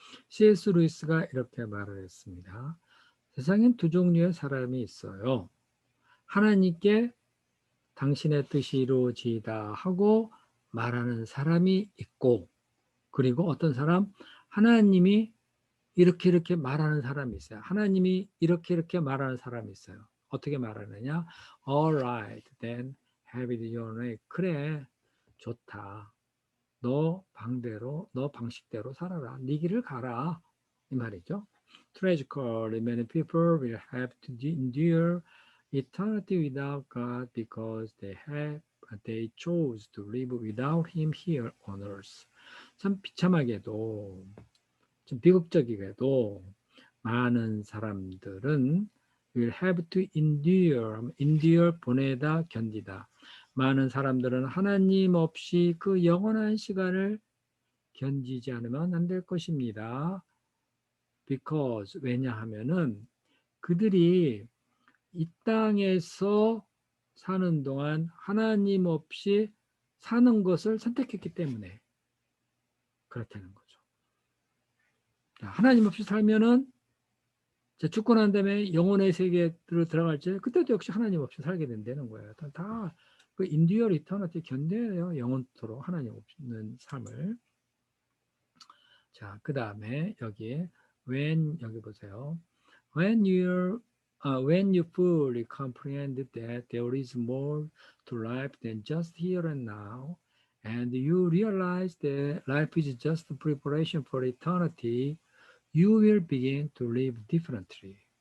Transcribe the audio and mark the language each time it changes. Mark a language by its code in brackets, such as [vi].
[en] C.S. [ko] 루이스가 이렇게 말을 했습니다. 세상엔 두 종류의 사람이 있어요. 하나님께 당신의 뜻이 이루어지다 하고 말하는 사람이 있고, 그리고 어떤 사람, 하나님이 이렇게 말하는 사람이 있어요. 하나님이 이렇게 말하는 사람이 있어요. 어떻게 말하느냐? [en] All right, then have it your way. [ko] 그래, 좋다. 너 방식대로 살아라. 네 길을 가라. 이 말이죠. [en] Tragically, many people will have to endure eternity without God because they chose to live without Him here on earth. [ko] 참 비참하게도, 좀 비극적이게도 많은 사람들은 [en] will have to endure [ko] 보내다 견디다. 많은 사람들은 하나님 없이 그 영원한 시간을 견디지 않으면 안 될 것입니다. [en] Because [ko] 왜냐하면은 그들이 이 땅에서 사는 동안 하나님 없이 사는 것을 선택했기 때문에 그렇다는 거죠. 하나님 없이 살면은 죽고 난 다음에 영혼의 세계로 들어갈 때 그때도 역시 하나님 없이 살게 된다는 거예요. 다그 인디어 리터너티 견뎌요. 영원토록 하나님 없는 삶을. 자, 그 다음에 여기에 여기 보세요. [en] When you fully comprehend that there is more to life than just here and now, and you realize that life is just preparation for eternity, you will begin to live differently.